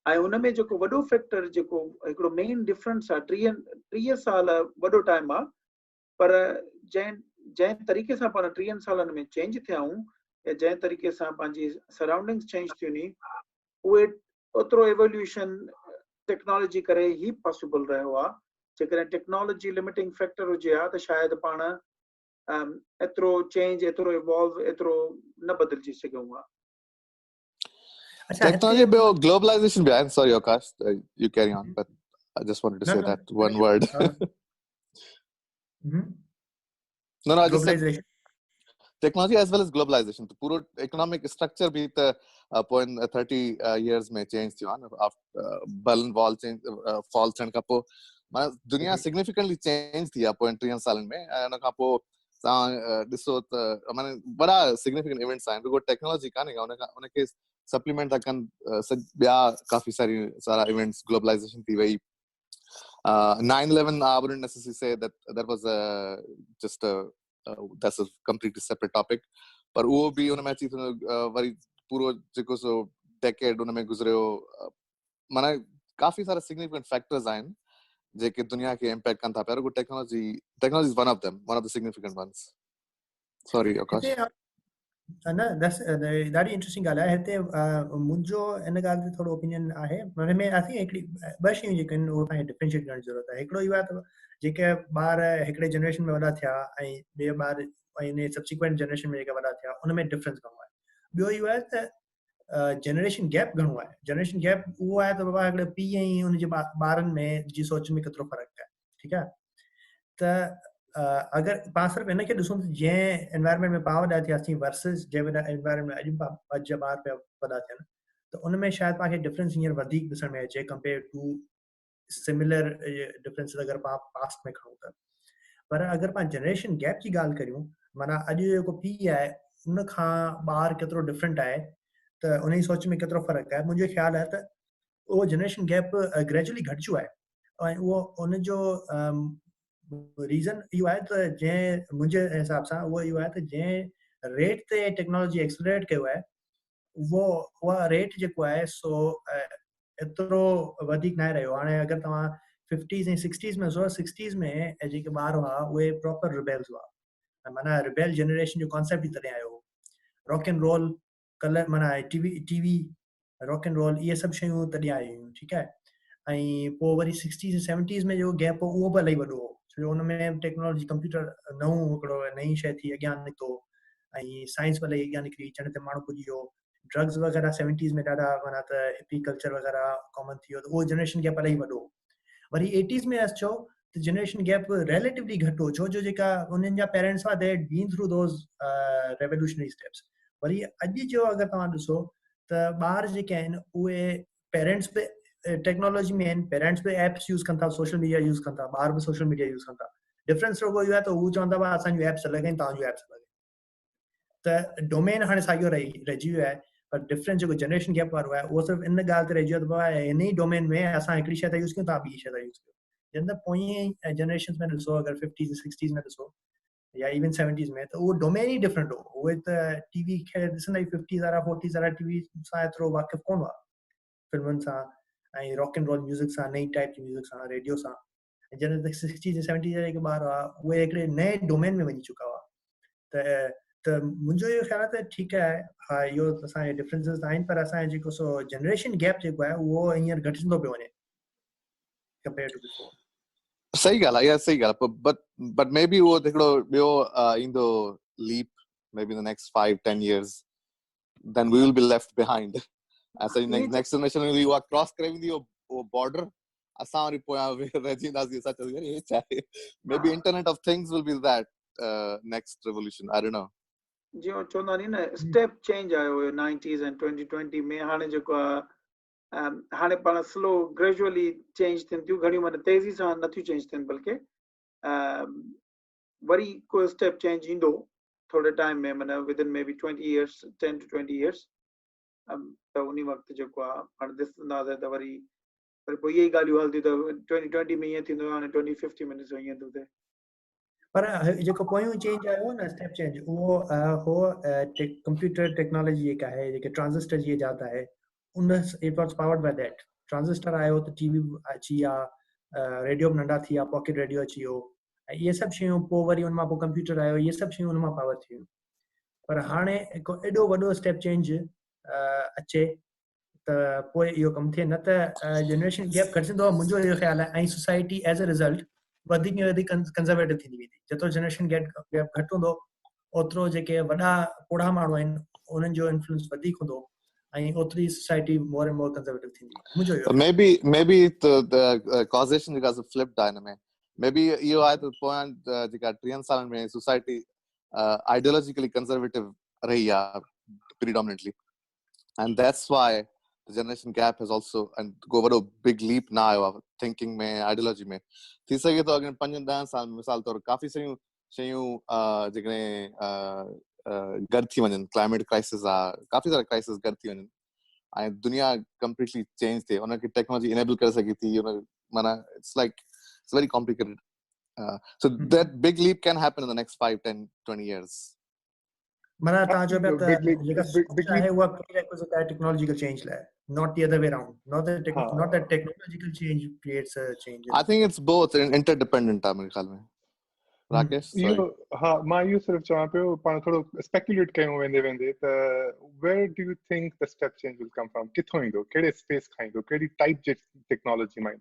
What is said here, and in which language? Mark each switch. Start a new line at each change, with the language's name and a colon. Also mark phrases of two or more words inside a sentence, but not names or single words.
Sindhi: ऐं उन में जेको वॾो फैक्टर जेको हिकिड़ो
English: main difference
Sindhi: आहे 30 साल वॾो टाइम आहे पर जंहिं तरीक़े सां पाण 30 सालनि में चेंज थिया आहियूं या जंहिं तरीक़े सां पंहिंजी
English: surroundings change
Sindhi: थियूं नी उहे ओतिरो
English: evolution technology
Sindhi: करे ई पॉसिबल रहियो आहे जेकॾहिं
English: technology limiting factor
Sindhi: हुजे हा त शायदि पाण एतिरो चेंज एतिरो इवॉल्व एतिरो न बदिलजी सघूं हा
English: Technology bio globalization behind. Sorry, Akash, you carry on, but I just wanted to say that one word. No, I just said technology as well as globalization. The puro economic structure bhi the point 30 years में change
Sindhi: थी ना
English: after Berlin Wall change fall
Sindhi: थियण खां पोइ माना दुनिया
English: significantly change थी
Sindhi: आहे point 30 सालनि में ऐं उन खां पोइ तव्हां ॾिसो त माना वॾा
English: significant events
Sindhi: आहिनि रुगो टेक्नोलॉजी कान्हे उनखे सप्लीमेंट था कनि ॿिया काफ़ी सारा
English: events globalization
Sindhi: थी वई 9/11
English: I wouldn't necessarily say that was just that's a completely separate topic
Sindhi: पर उहो बि उन में अची वरी पूरो जेको सो डेकेड उन में गुज़रियो माना काफ़ी सारा
English: significant factors
Sindhi: आहिनि जेके दुनिया खे इम्पैक्ट कनि था पिया रुगो
English: technology is one of the significant ones sorry
Sindhi: आकाश न ॾाढी इंट्रेस्टिंग ॻाल्हि आहे हिते मुंहिंजो इन ॻाल्हि ते थोरो ओपिनियन आहे हुन में
English: I think
Sindhi: हिकिड़ी ॿ शयूं जेके आहिनि उहो तव्हांखे डिफरेंशिएट करण जी ज़रूरत आहे हिकिड़ो इहो आहे त जेके ॿार हिकिड़े जनरेशन में वॾा थिया ऐं ॿिए ॿार ऐं
English: subsequent generation
Sindhi: में जेके वॾा थिया उन में डिफरेंस घणो आहे ॿियो इहो आहे त
English: generation gap
Sindhi: घणो आहे
English: generation gap
Sindhi: उहो आहे त बाबा हिकिड़े पीउ ऐं हुनजे ॿारनि में जी सोच में केतिरो फ़र्क़ु आहे ठीकु आहे त अगरि पाण सिर्फ़ु हिनखे ॾिसूं त जंहिं एनवायरमेंट में पाण वॾा थियासीं वर्सिस जंहिं एनवायरमेंट में अॼु जा ॿार पिया वॾा थियनि त उन में शायदि तव्हांखे डिफरेंस हींअर वधीक ॾिसण में अचे
English: compare to similar differences
Sindhi: अगरि पाण पास्ट में खणूं त पर अगरि पाण
English: generation gap
Sindhi: जी ॻाल्हि करियूं माना अॼु जेको पीउ आहे उन खां ॿार केतिरो डिफरेंट आहे त उन जी सोच में केतिरो फ़र्क़ु आहे मुंहिंजो ख़्यालु आहे त उहो
English: generation gap gradually
Sindhi: घटिजो आहे ऐं उहो उनजो रीज़न इहो आहे त जंहिं मुंहिंजे हिसाब सां उहो इहो आहे त जंहिं रेट ते
English: technology accelerate
Sindhi: कयो आहे उहा रेट जेको आहे सो एतिरो वधीक न रहियो हाणे अगरि तव्हां 50s ऐं 60s में ॾिसो 60s में जेके ॿार हुआ उहे
English: proper rebels
Sindhi: हुआ माना
English: rebel generation
Sindhi: जो कॉन्सेप्ट ई तॾहिं आयो
English: rock and roll colour
Sindhi: माना
English: TV rock and roll
Sindhi: इहे सभु शयूं तॾहिं आयूं हुयूं ठीकु आहे ऐं पोइ वरी 60s ऐं 70s में जो गैप हो उहो बि इलाही वॾो हो छो हुन में
English: technology computer
Sindhi: नओं हिकिड़ो नई शइ थी अॻियां निकितो ऐं साइंस भले अॻियां निकिरी चण ते माण्हू पुॼी वियो ड्रग्स वग़ैरह 70s में ॾाढा माना त
English: hippie culture
Sindhi: वग़ैरह कॉमन थी वियो त उहो
English: generation gap
Sindhi: इलाही वॾो वरी 80s में अचो त
English: generation gap relatively
Sindhi: घटि हो छो जो जेका उन्हनि जा पेरेंट्स हुआ
English: they been through those revolutionary steps
Sindhi: वरी अॼु जो अगरि तव्हां ॾिसो त ॿार जेके आहिनि उहे पेरेंट्स बि टेक्नोलॉजी में आहिनि पेरेंट्स बि
English: apps use
Sindhi: कनि था
English: social media use
Sindhi: कनि था ॿार बि
English: social media use
Sindhi: कनि था डिफरेंस रुगो इहो आहे त हू चवंदा हुआ असांजूं एप्स लॻनि तव्हांजूं एप्स लॻनि त डोमेन हाणे साॻियो रहिजी वियो आहे पर डिफरेंस जेको
English: generation gap
Sindhi: वारो आहे उहो सिर्फ़ु इन ॻाल्हि ते रहिजी वियो त बाबा हिन ई डोमेन में असां हिकिड़ी शइ था यूज़ कयूं तव्हां ॿी शइ था यूज़ कयो जंहिं त पोइ जनरेशन में ॾिसो अगरि 50s 60s में ॾिसो या इवन 70s में त उहो डोमेन ई डिफरेंट हो उहे त टीवी खे ॾिसंदा ई 50s वारा 40s वारा टीवी सां एतिरो वाक़िफ़ कोन हुआ फिल्मुनि सां ऐं
English: rock and roll music
Sindhi: सां नई टाइप जी म्यूज़िक सां रेडियो सां जॾहिं त 60s ऐं 70s जा जेके ॿार हुआ उहे हिकिड़े नए डोमेन में वञी चुका हुआ त मुंहिंजो इहो ख़्यालु आहे त ठीकु आहे हा इहो असांजे डिफरेंसिस आहिनि पर असांजो जेको सो
English: generation gap
Sindhi: जेको आहे उहो हींअर घटिजंदो पियो वञे
English: compare to before
Sindhi: सही ॻाल्हि आहे सही ॻाल्हि आहे
English: but maybe
Sindhi: उहो हिकिड़ो ॿियो ईंदो
English: leap maybe in the next 5-10 years then we will be left behind असांजी next generation
Sindhi: में उहा क्रॉस करे वेंदी उहो
English: border
Sindhi: असां वरी पोयां रहिजी वेंदासीं असां चवंदासीं हे छा आहे
English: maybe internet of things will be that next revolution I don't know
Sindhi: जीअं चवंदा नी न
English: step change
Sindhi: आयो हुयो 90s ऐं 2020 में हाणे जेको आहे हाणे पाण
English: slow gradually change
Sindhi: थियनि थियूं घणियूं माना तेज़ी सां नथियूं चेंज थियनि बल्कि वरी को स्टेप चेंज ईंदो थोरे टाइम में माना
English: within may be 10 to 20 years
Sindhi: त उन वक़्तु जेको आहे पाण ॾिसंदासीं त वरी पोइ इहे ई ॻाल्हियूं हलंदियूं त 2020 में ईअं थींदो हाणे 2050 में ॾिसो ईअं थो थिए पर जेको पोयों चेंज आयो न
English: step change
Sindhi: उहो हो
English: computer technology
Sindhi: जेका आहे जेके ट्रांजिस्टर जी इजाद आहे
English: it was powered by that.
Sindhi: ट्रांजिस्टर आयो त टीवी अची विया, रेडियो बि नंढा थी विया,
English: pocket radio
Sindhi: अची वियो, ऐं इहे सभु शयूं, पोइ वरी उन मां पोइ कंप्यूटर आयो, इहे सभु शयूं उन मां पावर थी वियूं। पर हाणे हिकु एॾो वॾो
English: step change
Sindhi: अचे त पोइ इहो कमु थिए, न त
English: generation gap
Sindhi: घटिजंदो आहे, मुंहिंजो इहो ख़्यालु आहे। ऐं
English: society as a result
Sindhi: वधीक में वधीक कंज़र्वेटिव थींदी वेंदी। जेतिरो
English: generation gap
Sindhi: घटि हूंदो, ओतिरो जेके वॾा पोढ़ा माण्हू आहिनि उन्हनि जो इन्फ्लुएंस वधीक हूंदो, ऐं ओतिरी
English: society more and more conservative
Sindhi: थींदी। मुंहिंजो इहो
English: maybe the causation जेका flipped
Sindhi: आहे हिन में,
English: maybe
Sindhi: इहो आहे त पोयां जेका 3 सालनि में सोसाइटी
English: ideologically conservative
Sindhi: रही आहे
English: predominantly, and that's why the generation gap has also and go वॾो big leap
Sindhi: ना आयो आहे
English: thinking में, ideology में।
Sindhi: थी सघे थो अॻियां 5-10 साल मिसाल तौर काफ़ी शयूं जेकॾहिं गॾु थी वञनि,
English: climate crisis
Sindhi: आहे, काफ़ी सारा क्राइसिस गॾु थी वञनि ऐं दुनिया
English: completely change
Sindhi: थिए, उनखे टेक्नोलॉजी इनेबल करे सघे थी, माना
English: it's very complicated. So that big leap can happen in the next 5, 10, 20 years.
Sindhi: माना तव्हां चओ पिया त जेका big आहे उहा prerequisite आहे
English: technological change
Sindhi: लाइ,
English: not the other way around, not that technological change creates a change. I think it's both interdependent आहे
Hindi: मेरे ख्याल में।
English: राकेश,
Sindhi: इहो हा, मां इहो सिर्फ़ु चवां पियो, पाण थोरो स्पेक्युलेट कयूं वेंदे त
English: where do you think the step change will come from?
Sindhi: किथों ईंदो, कहिड़े स्पेस खां ईंदो, कहिड़ी टाइप जी टेक्नोलॉजी मां ईंदो?